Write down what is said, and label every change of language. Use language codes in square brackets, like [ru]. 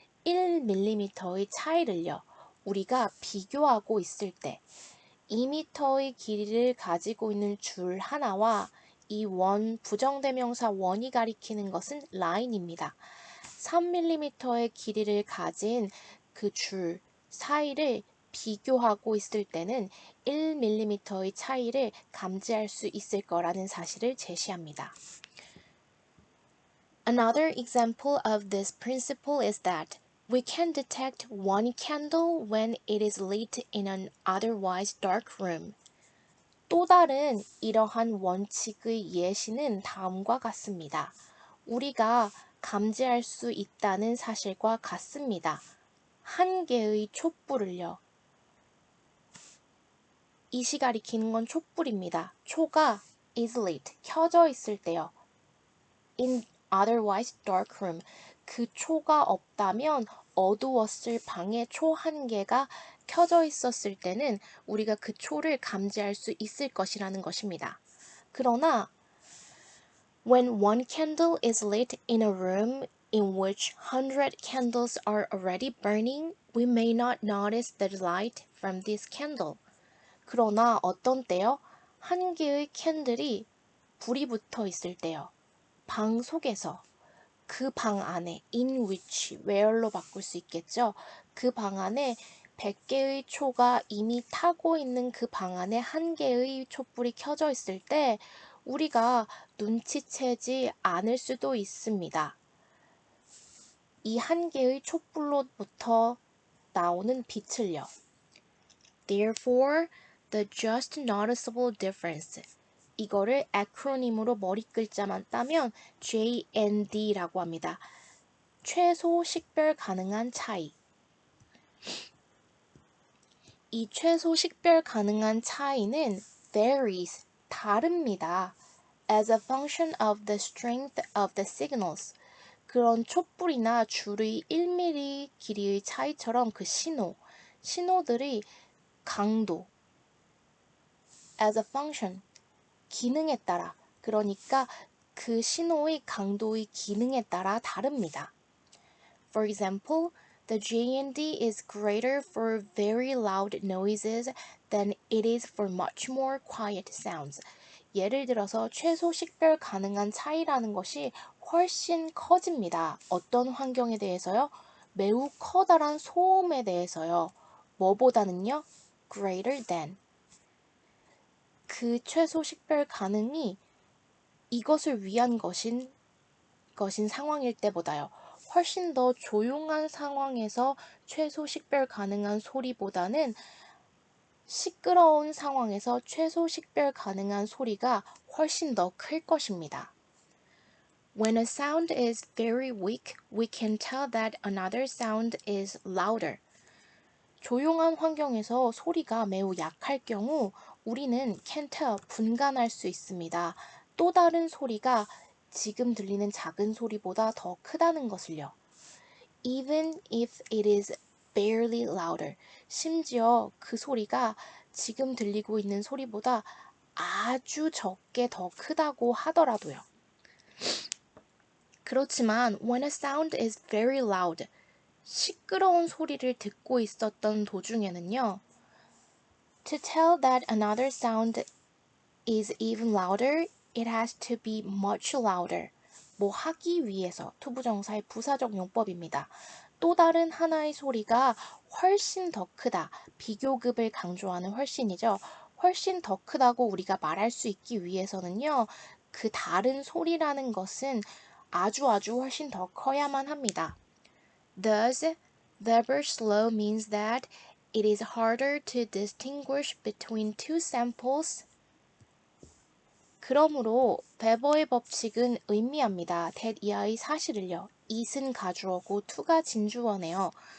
[ko] 1mm의 차이를요. 우리가 비교하고 있을 때 2m의 길이를 가지고 있는 줄 하나와 이 원, 부정대명사 원이 가리키는 것은 라인입니다. 3mm의 길이를 가진 그 줄 사이를 비교하고 있을 때는 1mm의 차이를 감지할 수 있을 거라는 사실을 제시합니다. [en] Another example of this principle is that we can detect one candle when it is lit in an otherwise dark room. [ko] 또 다른 이러한 원칙의 예시는 다음과 같습니다. 우리가 감지할 수 있다는 사실과 같습니다. 한 개의 촛불을요. 이시 가리키는 건 촛불입니다. 초가 [en] is lit, [ko] 켜져 있을 때요. [en] In otherwise dark room, [ko] 그 초가 없다면 어두웠을 방에 초 한 개가 켜져 있었을 때는 우리가 그 초를 감지할 수 있을 것이라는 것입니다. 그러나 [en] when one candle is lit in a room in which 100 candles are already burning, we may not notice the light from this candle. [ko] 그러나 어떤 때요? 한 개의 캔들이 불이 붙어 있을 때요. 방 속에서 그 방 안에 [en] in which, [ko] where로 바꿀 수 있겠죠. 그 방 안에 100개의 초가 이미 타고 있는 그 방 안에 한 개의 촛불이 켜져 있을 때 우리가 눈치채지 않을 수도 있습니다. 이 한 개의 촛불로부터 나오는 빛을요. [en] Therefore, the just noticeable difference. [ko] 이거를 에크로님으로 머리 글자만 따면 JND라고 합니다. 최소 식별 가능한 차이. 이 최소 식별 가능한 차이는 [en] varies, [ko] 다릅니다. [en] As a function of the strength of the signals. [ko] 그런 촛불이나 줄의 1mm 길이의 차이처럼 그 신호들의 강도, [en] as a function, [ko] 기능에 따라, 그러니까 그 신호의 강도의 기능에 따라 다릅니다. [en] For example, the JND is greater for very loud noises than it is for much more quiet sounds. [ko] 예를 들어서 최소 식별 가능한 차이라는 것이 훨씬 커집니다. 어떤 환경에 대해서요? 매우 커다란 소음에 대해서요. 뭐보다는요? [en] greater than. [ko] 그 최소 식별 가능이 이것을 위한 것인 상황일 때보다요. 훨씬 더 조용한 상황에서 최소 식별 가능한 소리보다는 시끄러운 상황에서 최소 식별 가능한 소리가 훨씬 더 클 것입니다. [en] When a sound is very weak, we can tell that another sound is louder. [ko] 조용한 환경에서 소리가 매우 약할 경우 우리는 [en] can tell, [ko] 분간할 수 있습니다. 또 다른 소리가 지금 들리는 작은 소리보다 더 크다는 것을요. [en] Even if it is barely louder. [ko] 심지어 그 소리가 지금 들리고 있는 소리보다 아주 적게 더 크다고 하더라도요. 그렇지만 [en] when a sound is very loud, [ko] 시끄러운 소리를 듣고 있었던 도중에는요. [en] To tell that another sound is even louder, it has to be much louder. [ko] 뭐 하기 위해서 투부정사의 부사적 용법입니다. 또 다른 하나의 소리가 훨씬 더 크다. 비교급을 강조하는 훨씬이죠. 훨씬 더 크다고 우리가 말할 수 있기 위해서는요. 그 다른 소리라는 것은 아주 훨씬 더 커야만 합니다. [en] Thus, very slow means that it is harder to distinguish between two samples. [ko] 그러므로 베버의 법칙은 의미합니다. that 이하의 사실을요. it은 가주어고 to가 진주어네요.